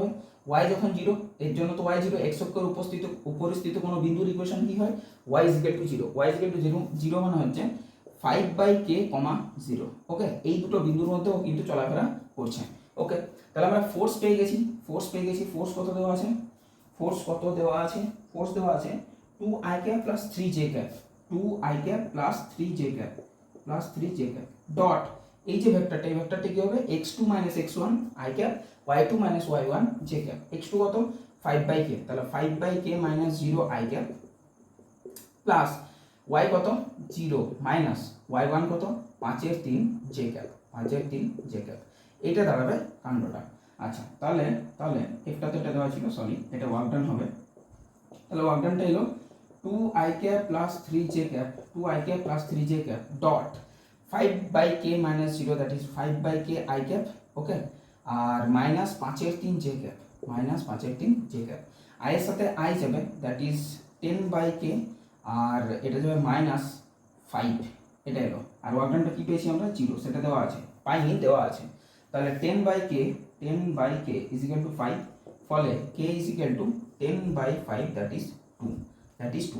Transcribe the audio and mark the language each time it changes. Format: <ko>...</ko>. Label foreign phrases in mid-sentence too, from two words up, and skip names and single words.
<bn>y যখন 0, এর জন্য তো y 0, x অক্ষের উপরিস্থিত কোনো বিন্দুর ইকুয়েশন কি হয়? y 0, y 0 মানে হচ্ছে 5/k, 0। ওকে, এই দুটো বিন্দুর মধ্যেও কিন্তু চলাফেরা করছে। ওকে, তাহলে আমরা ফোর্স পেয়ে গেছি। ফোর্স কত দেওয়া আছে? ফোর্স দেওয়া আছে 2i + 3j, 2i + 3j ডট, এই যে ভেক্টরটা, এই ভেক্টরটা কি হবে? x2 - x1 i cap, y2 - y1 j cap। x2 কত? 5/k, তাহলে 5/k - 0 i cap প্লাস y কত? 0 মাইনাস y1 কত? 5/3 j cap, 5/3 j cap। এটা দাঁড়াবে কাণ্ডটা। আচ্ছা, তাহলে একটা তো এটা দেওয়া ছিল, সরি, এটা</bn> <en>work done</en> <bn>হবে। তাহলে</bn> <en>work doneটা</en> <bn>এলো 2i cap + 3j cap, 2i cap + 3j cap ডট 5/k - 0,</bn> <en>that is</en> <bn>5/k i cap। ওকে, আর -5/3 j cap, -5/3 j cap। i এর সাথে i যাবে,</bn> <en>that is</en> <bn>10/k, আর এটা যাবে -5, এটা এলো। আর</bn> <en>work doneটা</en> <bn>কি পেয়েছি আমরা? 0, সেটা দেওয়া আছে, পাইনি, দেওয়া আছে। তাহলে 10/k = 5, ফলে k = 10/5,</bn> <en>that is</en> <bn>2।</bn>